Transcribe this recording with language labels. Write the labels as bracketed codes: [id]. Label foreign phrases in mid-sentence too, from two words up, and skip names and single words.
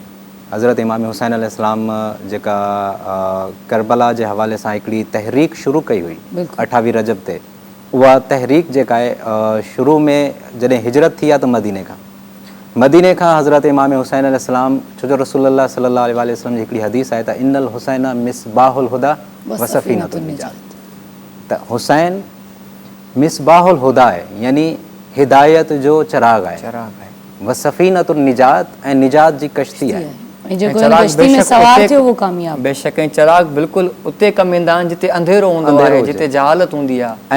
[sd] हज़रत इमाम हुसैन अलैहिस्सलाम जेका करबला जे हवाले सां हिकिड़ी तहरीक शुरू कई हुई 28 रजब ते, उहा तहरीक जेका आहे शुरू में जॾहिं हिजरत थी आहे त मदीने खां हज़रत इमाम हुसैन अलैहिस्सलाम, छो जो रसूलुल्लाह [ar] صلى الله عليه وسلم [sd] जी हिकिड़ी हदीस आहे त [ar] إن الحسين مصباح الهدى وسفينة النجاة. [sd] त हुसैन [ar] مصباح الهدى [sd] आहे, यानी हिदायत जो चिराग आहे, [ar] وسفينة النجاة [sd] ऐं निजात जी कश्ती आहे। बेशक ऐं चिराग बिल्कुलु उते कमु ईंदा आहिनि जिते अंधेरो हूंदो आहे, जिते जहालत हूंदी आहे,